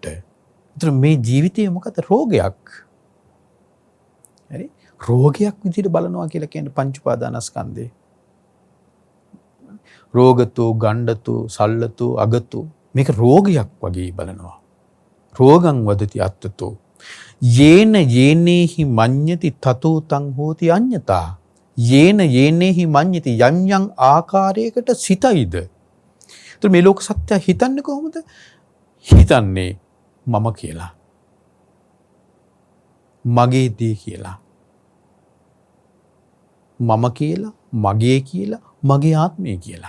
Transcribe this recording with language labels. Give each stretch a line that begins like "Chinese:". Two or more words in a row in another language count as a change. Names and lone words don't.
Sinhala: ඒතර මේ ජීවිතය මොකද? රෝගයක්. හරි? රෝගයක් විදිහට බලනවා කියලා කියන්නේ පංච උපාදානස්කන්ධේ.
Pali: රෝගතෝ, ගණ්ඩතෝ, සල්ලතෝ, අගතෝ
Sinhala: මේක රෝගයක් වගේ බලනවා.
Pali: රෝගං වදති අත්තතෝ. යේන යේනේහි මඤ්ඤති තතෝ තං හෝති අඤ්ඤතා. යේන යේනේහි මඤ්ඤති
Sinhala: යම් යම් ආකාරයකට සිතයිද. ඒතර මේ ලෝක සත්‍ය හිතන්නේ කොහොමද? හිතන්නේ මම කියලා. මගේ දේ කියලා. මම කියලා, මගේ කියලා, මගේ ආත්මය කියලා.